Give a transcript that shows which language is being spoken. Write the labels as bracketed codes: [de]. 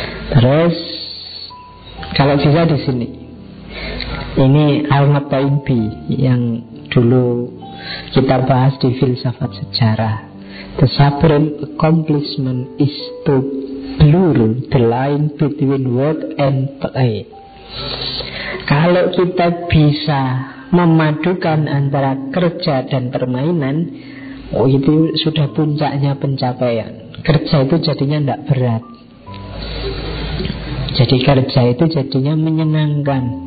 [id] Terus kalau bisa di sini, ini Ahmad Taimbi yang dulu kita bahas di filsafat sejarah. [en] The supreme accomplishment is to blur the line between work and play. [id] Kalau kita bisa memadukan antara kerja dan permainan, itu sudah puncaknya pencapaian. Kerja itu jadinya tidak berat. Jadi kerja itu jadinya menyenangkan.